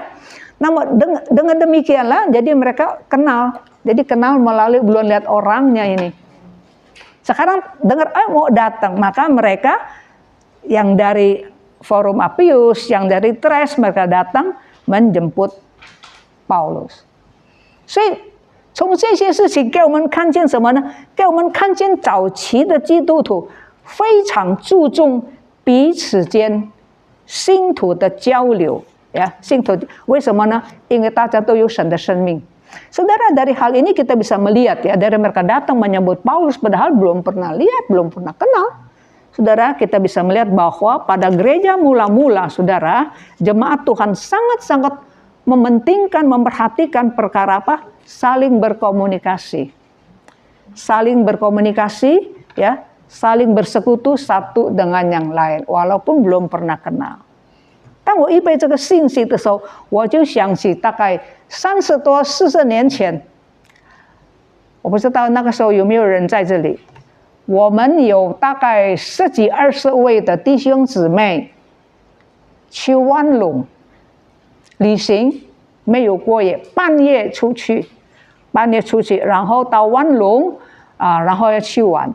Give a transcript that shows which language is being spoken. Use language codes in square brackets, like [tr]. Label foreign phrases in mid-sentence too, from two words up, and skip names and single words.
[id] Namun dengan demikianlah, jadi mereka kenal. Jadi kenal melalui belum lihat orangnya ini. Sekarang dengar, mau datang. Maka mereka yang dari Forum Appius, yang dari Tres, mereka datang menjemput Paulus. [zh] 所以从这些事情给我们看见什么呢？给我们看见早期的基督徒非常注重彼此间信徒的交流。信徒为什么呢？因为大家都有神的生命。 [id] Saudara, dari hal ini kita bisa melihat ya, dari mereka datang menyambut Paulus padahal belum pernah lihat, belum pernah kenal. Saudara, kita bisa melihat bahwa pada gereja mula-mula, saudara, jemaat Tuhan sangat-sangat mementingkan, memperhatikan perkara apa? Saling berkomunikasi. Saling berkomunikasi, ya, saling bersekutu satu dengan yang lain, walaupun belum pernah kenal. [zh] 当我预备这个信息的时候，我就想起大概30多、40年前，我不知道那个时候有没有人在这里。我们有大概10几20位的弟兄姊妹去万隆旅行，没有过夜，半夜出去，然后到万隆然后要去玩。